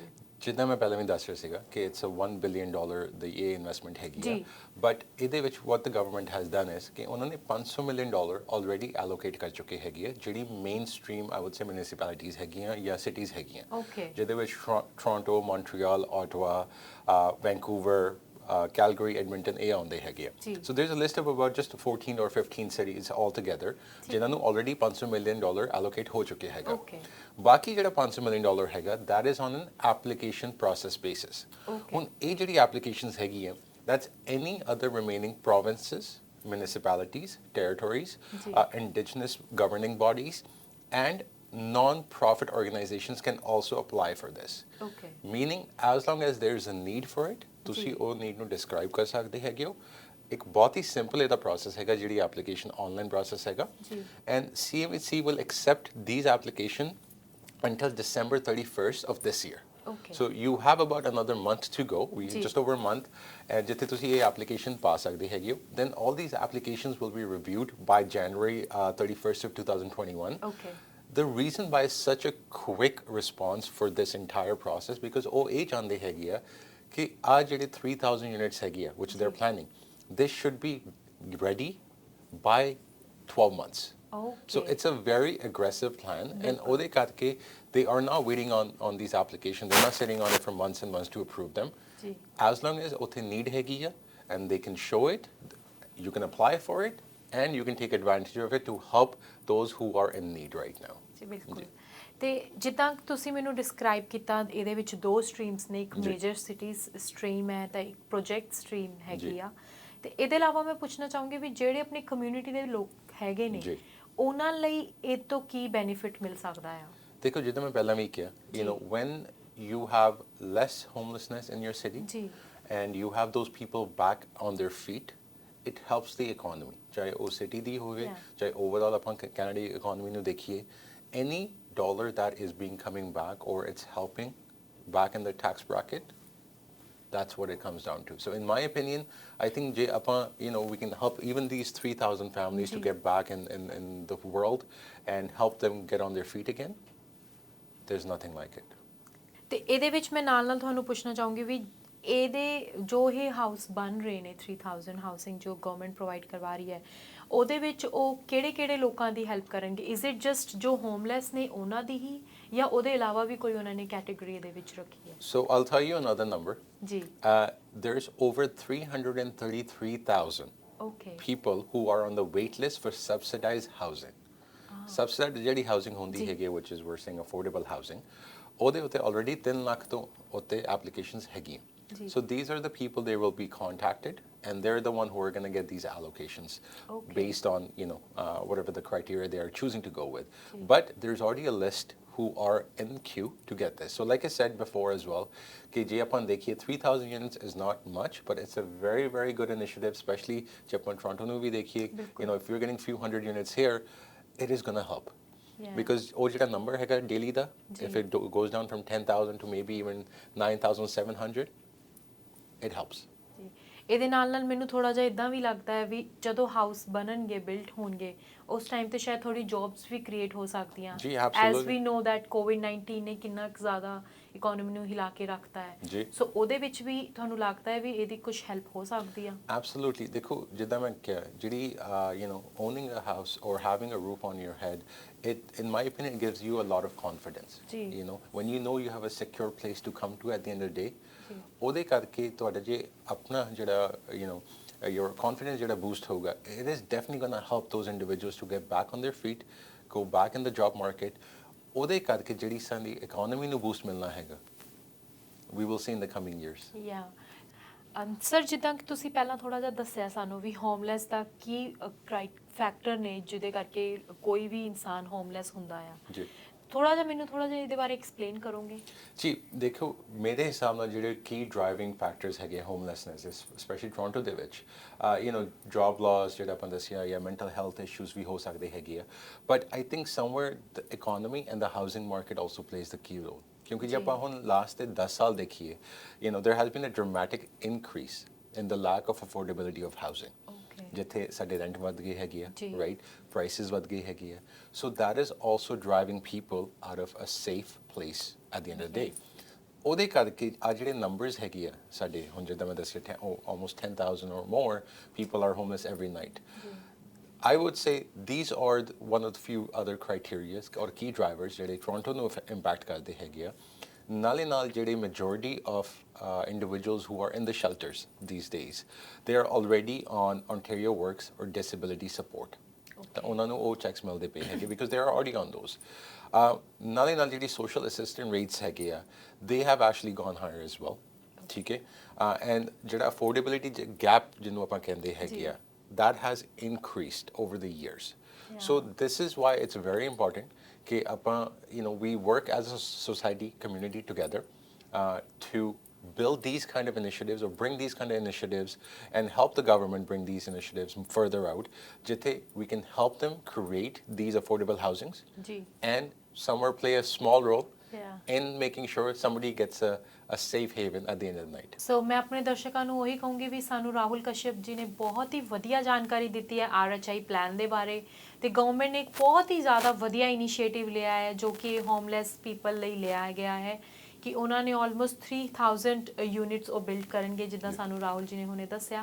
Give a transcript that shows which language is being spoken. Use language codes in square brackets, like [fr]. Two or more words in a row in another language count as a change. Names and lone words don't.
[pa] ਜਿੱਦਾਂ ਮੈਂ ਪਹਿਲਾਂ ਵੀ ਦੱਸ ਰਿਹਾ ਸੀਗਾ ਕਿ [en] It's a $1 billion [pa] ਦੀ ਇਹ ਇਨਵੈਸਟਮੈਂਟ ਹੈਗੀ ਆ ਬਟ ਇਹਦੇ ਵਿੱਚ [en] what the government has done is [pa] ਕਿ ਉਹਨਾਂ ਨੇ [en] $500 million already allocate [pa] ਕਰ ਚੁੱਕੇ ਹੈਗੀ ਹੈ ਜਿਹੜੀ [en] main stream I would say municipalities [pa] ਹੈਗੀਆਂ ਜਾਂ ਸਿਟੀਜ਼ ਹੈਗੀਆਂ ਜਿਹਦੇ ਵਿੱਚ ਟੋਰਾਂਟੋ, ਮੌਂਟਰੀਅਲ, ਆਟਵਾ, ਵੈਂਕੂਵਰ, Calgary, Edmonton, ਇਹ ਆਉਂਦੇ ਹੈਗੇ ਆ. [en] So there's a list of about just 14 or 15 cities all together [pa] ਜਿਨ੍ਹਾਂ ਨੂੰ [en] already $500 million allocate [pa] ਹੋ ਚੁੱਕੇ ਹੈਗਾ. ਬਾਕੀ ਜਿਹੜਾ $500 million ਹੈਗਾ [en] that is on an application process basis. [pa] ਹੁਣ ਇਹ ਜਿਹੜੀ applications ਹੈਗੀ ਆ [en] that's any other remaining provinces, municipalities, territories, indigenous governing bodies and non-profit organizations can also apply for this. ਓਕੇ Meaning, as long as there is a need for it, [pa] ਤੁਸੀਂ ਉਹ ਨੀਡ ਨੂੰ ਡਿਸਕ੍ਰਾਈਬ ਕਰ ਸਕਦੇ ਹੈਗੇ ਹੋ। ਇੱਕ ਬਹੁਤ ਹੀ ਸਿੰਪਲ ਇਹਦਾ ਪ੍ਰੋਸੈਸ ਹੈਗਾ, ਜਿਹੜੀ ਐਪਲੀਕੇਸ਼ਨ [en] online process [pa] ਹੈਗਾ, ਜੀ। [en] ਐਂਡ CMHC will accept these application until December 31st of this year. Okay. So you have about another month to go. We [pa] ਜੀ। [en] just over a month, and [pa] ਜਿੱਥੇ ਤੁਸੀਂ ਇਹ application ਪਾ ਸਕਦੇ ਹੈਗੇ ਹੋ, [en] then all these applications will be reviewed by January 31st of 2021. ਓਕੇ The reason why such a quick response for this entire process, because [pa] ਉਹ ਇਹ ਚਾਹੁੰਦੇ ਹੈਗੇ ਆ ਕਿ ਆ ਜਿਹੜੇ 3,000 units ਹੈਗੇ ਆ [en] which they're planning, this should be ready by 12 months. ਓਕੇ So it's a very aggressive plan, and [pa] ਉਹਦੇ ਕਰਕੇ [en] they are not waiting on these applications. They're not sitting on it for months and months to approve them. [pa] ਜੀ [en] As long as [pa] ਉੱਥੇ need ਹੈਗੀ ਆ [en] and they can show it, you can apply for it and you can take advantage of it to help those who are in need right now. [pa] ਜੀ ਬਿਲਕੁਲ ਤੇ ਜਿੱਦਾਂ ਤੁਸੀਂ ਮੈਨੂੰ ਡਿਸਕ੍ਰਾਈਬ ਕੀਤਾ, ਇਹਦੇ ਵਿੱਚ ਦੋ ਸਟਰੀਮਸ ਨੇ, ਇੱਕ ਜੀ। [en] major cities stream [pa] ਹੈ ਤਾਂ ਇੱਕ [en] project stream [pa] ਹੈਗੀ ਜੀ। ਆ। ਤੇ ਇਹਦੇ ਇਲਾਵਾ ਮੈਂ ਪੁੱਛਣਾ ਚਾਹੂੰਗੀ ਵੀ ਜਿਹੜੇ ਆਪਣੀ ਕਮਿਊਨਿਟੀ ਦੇ ਲੋਕ ਹੈਗੇ ਨੇ, ਜੀ। ਉਹਨਾਂ ਲਈ ਇਹ ਤੋਂ ਕੀ ਬੈਨੀਫਿਟ ਮਿਲ ਸਕਦਾ ਆ? ਦੇਖੋ, ਜਿੱਦਾਂ ਮੈਂ ਪਹਿਲਾਂ ਵੀ ਕਿਹਾ, ਜੀ। [en] you know, when you have less homelessness in your city [pa] ਜੀ [en] and you have those people back on their feet, it helps the economy. [pa] ਚਾਹੇ ਉਹ ਸਿਟੀ ਦੀ ਹੋਵੇ, [en] Yeah. [pa] ਚਾਹੇ overall ਆਪਾਂ ਕੈਨੇਡਾ ਦੀ economy ਨੂੰ ਦੇਖੀਏ, [en] any dollar that is being coming back or it's helping back in the tax bracket, that's what it comes down to. So in my opinion, I think [pa] ਜੇ ਆਪਾਂ, [en] you know, we can help even these 3,000 families to [pa] ਜੀ। [en] get back in the world and help them get on their feet again. There's nothing like it. ਤੇ ਇਹਦੇ ਵਿੱਚ ਮੈਂ ਨਾਲ ਤੁਹਾਨੂੰ ਪੁੱਛਣਾ ਚਾਹੂੰਗੀ ਵੀ ਇਹਦੇ ਜੋ ਇਹ ਹਾਊਸ ਬਣ ਰਹੇ ਨੇ 3000 ਹਾਊਸਿੰਗ ਜੋ government provide ਕਰਵਾ ਰਹੀ ਹੈ, ਉਹਦੇ ਵਿੱਚ ਉਹ ਕਿਹੜੇ ਲੋਕਾਂ ਦੀ ਹੈਲਪ ਕਰਨਗੇ? is it just ਜੋ ਹੋਮਲੈਸ ਨੇ ਉਹਨਾਂ ਦੀ ਹੀ, ਜਾਂ ਉਹਦੇ ਇਲਾਵਾ ਵੀ ਕੋਈ ਉਹਨਾਂ ਨੇ ਕੈਟਾਗਰੀ ਇਹਦੇ ਵਿੱਚ ਰੱਖੀ ਹੈ? So I'll tell you another number. [pa] ਜੀ [en] There's over 333,000 ਓਕੇ people who are on the wait list for subsidized housing. [pa] Subsidized ਜਿਹੜੀ housing ਹੁੰਦੀ ਜੀ। ਹੈਗੀ, [en] which is we're saying affordable housing, [pa] ਉਹਦੇ ਉੱਤੇ already 3 ਲੱਖ ਤੋਂ ਉੱਤੇ applications ਹੈਗੀਆਂ. ਜੀ। [en] So these are the people, they will be contacted and they're the one who are going to get these allocations Okay. based on, you know, whatever the criteria they are choosing to go with. [pa] ਜੀ। [en] But there's already a list who are in queue to get this. So like I said before as well, [hi] कि जे अपन देखिए [en] 3,000 units is not much, but it's a very, very good initiative, especially [hi] जे अपन Toronto में भी देखिए, बिल्कुल। [en] you know, if you're getting few hundred units here, it is going to help. Yeah. [pa] Because ਉਹ ਜਿਹੜਾ number ਹੈਗਾ daily ਦਾ, ਜੀ। [en] if it goes down from 10,000 to maybe even 9,700, it helps. [pa] ਜੀ ਇਹਦੇ ਨਾਲ ਮੈਨੂੰ ਥੋੜਾ ਜਿਹਾ ਇਦਾਂ ਵੀ ਲੱਗਦਾ ਹੈ ਵੀ ਜਦੋਂ ਹਾਊਸ ਬਣਨਗੇ, ਬਿਲਡ ਹੋਣਗੇ, ਉਸ ਟਾਈਮ ਤੇ ਸ਼ਾਇਦ ਥੋੜੀ ਜੌਬਸ ਵੀ ਕ੍ਰੀਏਟ ਹੋ ਸਕਦੀਆਂ। ਜੀ, [en] ਐਸ absolutely. we know that [pa] ਕੋਵਿਡ-19 ਨੇ ਕਿੰਨਾ ਕੁ ਜ਼ਿਆਦਾ ਇਕਨੋਮੀ ਨੂੰ ਹਿਲਾ ਕੇ ਰੱਖਤਾ ਹੈ। ਜੀ। ਸੋ ਉਹਦੇ ਵਿੱਚ ਵੀ ਤੁਹਾਨੂੰ ਲੱਗਦਾ ਹੈ ਵੀ ਇਹਦੀ ਕੁਝ ਹੈਲਪ ਹੋ ਸਕਦੀ ਆ? [en] Absolutely. [pa] ਦੇਖੋ, ਜਿੱਦਾਂ ਮੈਂ ਕਿਹਾ, ਜਿਹੜੀ [en] you know, owning a house or having a roof on your head, it in my opinion, it gives you a lot of confidence. [pa] ਜੀ। [en] You know, when you know you have a secure place to come to at the end of the day, [pa] ਜੀ। ਉਹਦੇ ਕਰਕੇ ਤੁਹਾਡਾ ਜੇ ਆਪਣਾ ਜਿਹੜਾ, [en] you know, your confidence ਜਿਹੜਾ boost ਹੋਊਗਾ, it is definitely going to help those individuals to get back on their feet, go back in the job market. [pa] ਉਹਦੇ ਕਰਕੇ ਜਿਹੜੀ ਸਾਡੀ economy ਨੂੰ boost ਮਿਲਣਾ ਹੈਗਾ, [en] we will see in the coming years. [pa] ਯਾ ਸਰ, ਜਿੱਦਾਂ ਕਿ ਤੁਸੀਂ ਪਹਿਲਾਂ ਥੋੜਾ ਜਿਹਾ ਦੱਸਿਆ ਸਾਨੂੰ ਵੀ ਹੋਮਲੈਸ ਦਾ ਕੀ ਫੈਕਟਰ ਨੇ ਜਿਹਦੇ ਕਰਕੇ ਕੋਈ ਵੀ ਇਨਸਾਨ ਹੋਮਲੈਸ ਹੁੰਦਾ ਆ, ਜੀ। ਥੋੜਾ ਜਿਹਾ ਇਹਦੇ ਬਾਰੇ ਐਕਸਪਲੇਨ ਕਰੋਗੇ? ਜੀ, ਦੇਖੋ, ਮੇਰੇ ਹਿਸਾਬ ਨਾਲ ਜਿਹੜੇ ਕੀ [en] driving factors [pa] ਹੈਗੇ [en] homelessness, specially [pa] ਟੋਰਾਂਟੋ ਦੇ ਵਿੱਚ, [en] you know, job loss [pa] ਜਿਹੜਾ ਆਪਾਂ ਦੱਸਿਆ, ਜਾਂ [en] mental health issues [pa] ਵੀ ਹੋ ਸਕਦੇ ਹੈਗੇ ਆ, [en] but I think somewhere the economy and the housing market also plays the key role. [pa] ਕਿਉਂਕਿ ਜੇ ਆਪਾਂ ਹੁਣ ਲਾਸਟ ਦੇ 10 ਸਾਲ ਦੇਖੀਏ, [en] you know, there has been a dramatic increase in the lack of affordability of housing. [pa] ਜਿੱਥੇ ਸਾਡੇ ਰੈਂਟ ਵੱਧ ਗਏ ਹੈਗੇ ਆ, ਜੀ। [en] Right, prices [pa] ਵੱਧ ਗਏ ਹੈਗੇ ਆ, [en] so that is also driving people out of a safe place at the end of the day. [pa] ਉਹਦੇ ਕਰਕੇ ਆ ਜਿਹੜੇ ਨੰਬਰਸ ਹੈਗੇ ਆ ਸਾਡੇ, ਹੁਣ ਜਿੱਦਾਂ ਮੈਂ ਦੱਸਿਆ, [en] almost 10,000 or more people are homeless every night. I would say these are one of the few other criteria or key drivers [pa] ਜਿਹੜੇ ਟੋਰਾਂਟੋ ਨੂੰ ਇੰਪੈਕਟ ਕਰਦੇ ਹੈਗੇ ਆ। ਨਾਲੇ ਨਾਲ ਜਿਹੜੇ [en] majority of individuals who are in the shelters these days, they are already on Ontario Works or disability support. [pa] ਤਾਂ ਉਹਨਾਂ ਨੂੰ ਉਹ ਚੈਕਸ ਮਿਲਦੇ ਪਏ ਹੈਗੇ [en] because they are already on those. [pa] ਨਾਲੇ ਨਾਲ ਜਿਹੜੀ [en] social assistance rates [pa] ਹੈਗੇ ਆ, [en] they have actually gone higher as well. [pa] ਠੀਕ ਹੈ, and ਜਿਹੜਾ [en] affordability gap [pa] ਜਿਹਨੂੰ ਆਪਾਂ ਕਹਿੰਦੇ ਹੈਗੇ ਆ, [en] that has increased over the years. So this is why it's very important [pa] ਕਿ ਆਪਾਂ [en] we work as a society community together to build these kind of initiatives or bring these kind of initiatives and help the government bring these initiatives further out jithe we can help them create these affordable housings [pa] ਜੀ [en] and somewhere play a small role Yeah. in making sure somebody gets a safe haven at the end of the night. [pa] ਸੋ ਮੈਂ ਆਪਣੇ ਦਰਸ਼ਕਾਂ ਨੂੰ ਉਹੀ ਕਹੂੰਗੀ ਵੀ ਸਾਨੂੰ ਰਾਹੁਲ ਕਸ਼ਯਪ ਜੀ ਨੇ ਬਹੁਤ ਹੀ ਵਧੀਆ ਜਾਣਕਾਰੀ ਦਿੱਤੀ ਹੈ RHI ਪਲਾਨ ਦੇ ਬਾਰੇ ਤੇ ਗਵਰਨਮੈਂਟ ਨੇ ਇੱਕ ਬਹੁਤ ਹੀ ਜ਼ਿਆਦਾ ਵਧੀਆ ਇਨੀਸ਼ੀਏਟਿਵ ਲਿਆ ਹੈ ਜੋ ਕਿ [en] homeless people [pa] ਲਈ ਲਿਆ ਗਿਆ ਹੈ ਕਿ ਉਹਨਾਂ ਨੇ [en] almost 3000 units [pa] ਉਹ ਬਿਲਡ ਕਰਨਗੇ ਜਿੱਦਾਂ ਸਾਨੂੰ ਰਾਹੁਲ ਜੀ ਨੇ ਹੁਣੇ ਦੱਸਿਆ।